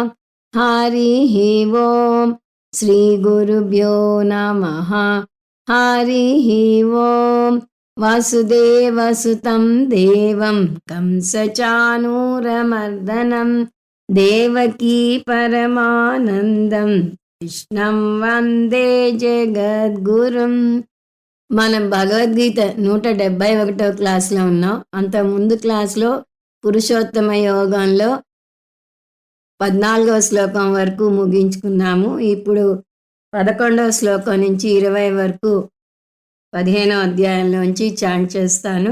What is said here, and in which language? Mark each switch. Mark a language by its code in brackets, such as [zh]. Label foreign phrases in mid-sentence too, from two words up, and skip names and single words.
[sa] हरिः ओम् श्रीगुरुभ्यो नमः। हरिः ओम् वसुदेवसुतं देवं कंसचाणूरमर्दनं देवकी परमानन्दं కృష్ణం వందే జగద్గురుం. [te] మనం భగవద్గీత 171వ క్లాస్లో ఉన్నాం. అంత ముందు క్లాస్లో పురుషోత్తమ యోగంలో 14వ శ్లోకం వరకు ముగించుకున్నాము. ఇప్పుడు 11వ శ్లోకం నుంచి 20 వరకు 15వ అధ్యాయంలోంచి చాంట్ చేస్తాను.